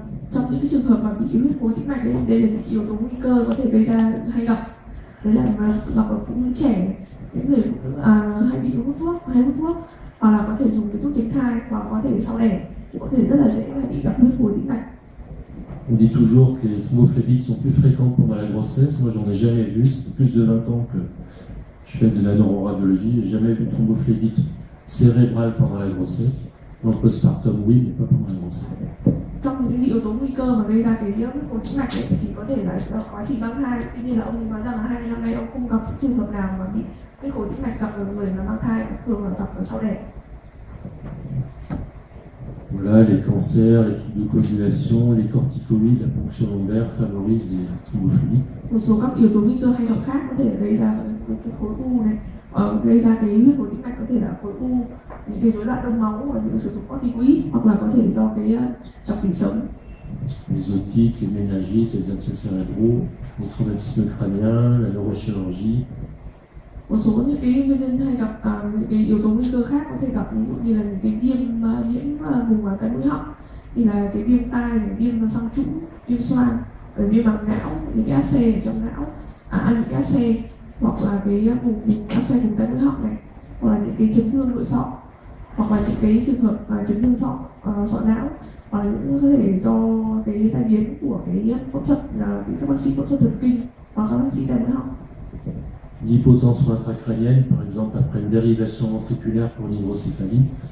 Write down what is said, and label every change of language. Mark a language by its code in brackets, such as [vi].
[vi] Trong những cái trường hợp mà bị huyết khối tĩnh mạch ấy, đây là những yếu tố nguy cơ có thể gây ra hay gặp. Đấy là gặp ở phụ nữ trẻ, những người phụ nữ hay bị hút thuốc, hoặc là có thể dùng cái thuốc tránh thai, hoặc có thể sau đẻ thì có thể rất là dễ bị gặp huyết khối tĩnh mạch. [fr] On dit toujours que les thrombophlébite sont plus fréquentes pendant la grossesse. Moi, j'en ai jamais vu. Ça fait plus de 20 ans que je fais de la neuroradiologie. J'ai jamais vu de thrombophlébite cérébrale pendant la grossesse. Dans le postpartum, oui, mais pas pendant la grossesse. [vi] Trong những yếu tố nguy cơ mà gây ra cái huyết khối tĩnh mạch ấy, thì có thể là quá trình mang thai. Tuy nhiên là ông nói rằng là 20 năm nay ông không gặp trường hợp nào mà bị huyết khối tĩnh mạch gặp ở người mà mang thai, thường là gặp ở sau đẻ. [fr] Voilà, les cancers, les troubles de coagulation, les corticoïdes, la ponction lombaire favorisent les thrombophlébite. [vi] Một số các yếu tố nguy cơ hay gặp khác có thể gây ra cái khối u này, gây ra cái huyết khối tĩnh mạch, có thể là khối u, những cái rối loạn đông máu, và những sử dụng corticoid, hoặc là có thể do cái chọc tủy sống. [fr] les otiques, les méningites, les abcès cérébraux, les traumatismes crâniens, la neurochirurgie. [vi] Một số những cái nguyên nhân hay gặp những cái yếu tố nguy cơ khác có thể gặp, ví dụ như là những cái viêm nhiễm vùng tai mũi họng, như là cái viêm tai, viêm xoang trũng, viêm xoang, viêm màng não, những cái áp xe ở trong não, những cái áp xe hoặc là cái vùng áp xe vùng tai mũi họng này, hoặc là những cái chấn thương nội sọ, hoặc là những cái trường hợp chấn thương sọ não, hoặc là những có thể do cái tai biến của cái phẫu thuật bị các bác sĩ phẫu thuật thần kinh hoặc các bác sĩ tai mũi họng. [fr] L'hypotension intracrânienne, par exemple, après une dérivation ventriculaire pour une hydrocéphalie.